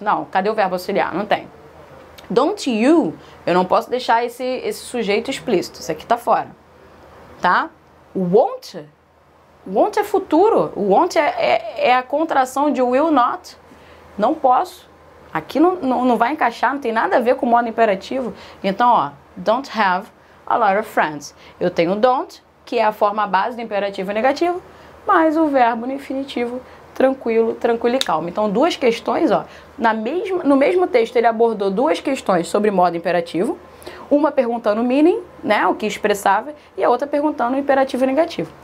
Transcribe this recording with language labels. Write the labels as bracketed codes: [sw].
[pt] Não, cadê o verbo auxiliar? Não tem. [en] Don't you, [pt] eu não posso deixar esse sujeito explícito. Isso aqui tá fora. Tá? Won't. Won't é futuro. Won't é a contração de will not. Não posso. Aqui não vai encaixar, não tem nada a ver com o modo imperativo. Então, ó. [en] Don't have a lot of friends. [pt] Eu tenho don't, que é a forma base do imperativo negativo, mais o verbo no infinitivo, tranquilo, tranquilo e calmo. Então, duas questões, ó, no mesmo texto ele abordou duas questões sobre modo imperativo, uma perguntando o meaning, né, o que expressava, e a outra perguntando o imperativo negativo.